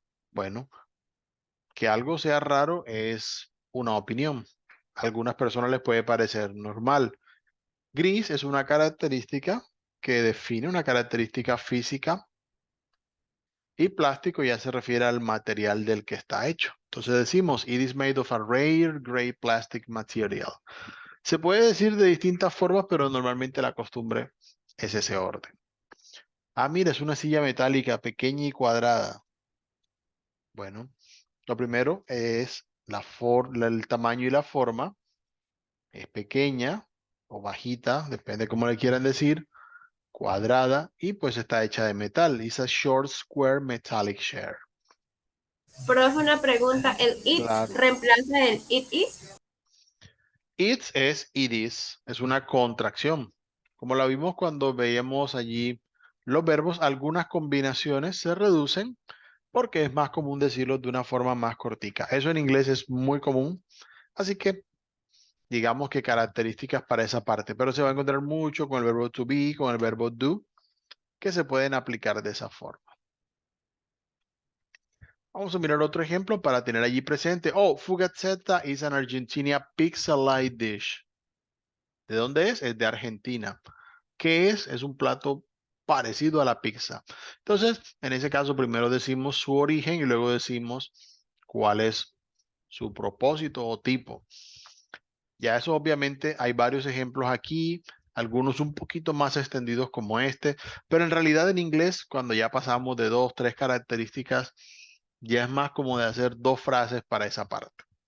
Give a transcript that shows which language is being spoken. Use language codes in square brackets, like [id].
[es] Bueno, que algo sea raro es una opinión. A algunas personas les puede parecer normal. Gris es una característica que define una característica física y plástico ya se refiere al material del que está hecho. Entonces decimos, [en] it is made of a rare gray plastic material. [es] Se puede decir de distintas formas, pero normalmente la costumbre es ese orden. Ah, mira, es una silla metálica pequeña y cuadrada. Bueno, lo primero es el tamaño y la forma. Es pequeña o bajita, depende cómo le quieran decir, cuadrada y pues está hecha de metal. [en] It's a short square metallic chair. [es] Profe, una pregunta, ¿el it Claro. reemplaza el it is? It es una contracción. Como la vimos cuando veíamos allí los verbos, algunas combinaciones se reducen, porque es más común decirlo de una forma más cortica. Eso en inglés es muy común, así que digamos que características para esa parte, pero se va a encontrar mucho con el verbo to be, con el verbo do, que se pueden aplicar de esa forma. Vamos a mirar otro ejemplo para tener allí presente. [en] Oh, fugaceta is an Argentina pizza-like dish. [es] ¿De dónde es? Es de Argentina. ¿Qué es? Es un plato parecido a la pizza. Entonces, en ese caso, primero decimos su origen y luego decimos cuál es su propósito o tipo. Ya eso obviamente hay varios ejemplos aquí, algunos un poquito más extendidos como este, pero en realidad en inglés, cuando ya pasamos de dos, tres características, ya es más como de hacer dos frases para esa parte.